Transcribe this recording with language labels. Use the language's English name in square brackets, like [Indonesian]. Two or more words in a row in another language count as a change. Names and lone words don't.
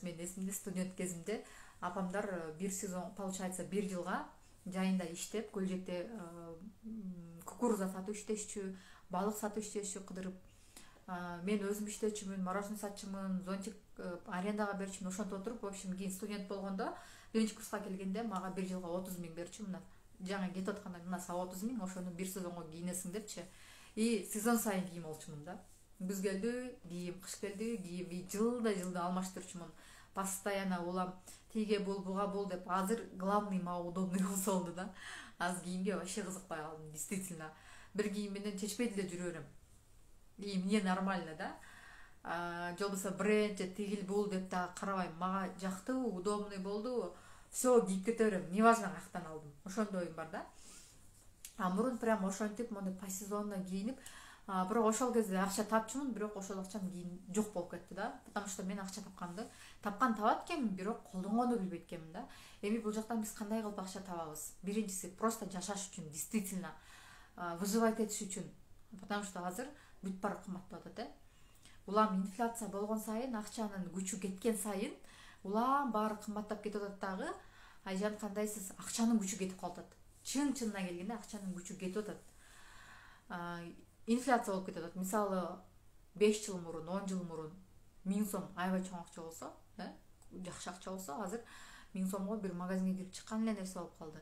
[Kyrgyz] Мен эсимде, студент кезимде апамдар бир сезон, получается, бир жылга жайында иштеп, Көлжекте кукуруза сатып иштешчү, балык сатып иштешчү кыдырып. Мен өзүм иштечүмүн, мороженое сатчумун, зонтик арендага берчүмүн, ошентип отуруп, [Russian] в общем, [Kyrgyz] кийин студент болгондо, биринчи курска келгенде мага бир жылга 30 000 берчү, мына жаңы кетип атканда мына сага 30 000, ошону бир сезонго кийинесиң депчи. И сезон сайын кийим алчумун да. Күз келди, кийим, кыш келди, кийим, и жылда алмаштырчумун. Постоянно улам тиге бул, буга бул деп. Азыр главный мага удобный болсо болду да. Азыр кийимге вообще кызыкпай калдым, действительно. Бир кийим менен чечпей деле жүрө берем. [Russian] И мне нормально, да. [Kyrgyz] Же болбосо бренд, же тигил бул деп да карабайм. Мага жактыбы, удобный болдубу, все кийип кете берем. Неважно каяктан алдым. Ошондой оюм бар да. Мурун прям ошентип, мондой [Russian] по сезонно [Kyrgyz] кийинип, бирок ошол кезде акча тапчумун, бирок ошол акчам кийин жок болуп кетти да. [Russian] Потому что [Kyrgyz] мен акча тапкан табат экенмин, бирок колдонгонду билбейт экенмин да. Эми бул жактан биз кандай кылып акча табабыз? Биринчиси просто жашаш үчүн, действительно, выживать этиш үчүн. [Russian] Потому что [Kyrgyz] азыр бүт баары кымбаттап атат, Улам инфляция болгон сайын, акчанын күчү кеткен сайын, улам баары кымбаттап кетип атат дагы. Айжан, кандайсыз? Акчанын күчү кетип калат. Чынына келгенде акчанын күчү кетип атат. Инфляция болуп кетип атат. Мисалы 5 жыл мурун, 10 жыл мурун 1000 сом аябай чоң акча болсо, жакшы акча болсо, азыр 1000 сомго бир магазинге кирип чыккан эле нерсе болуп калды.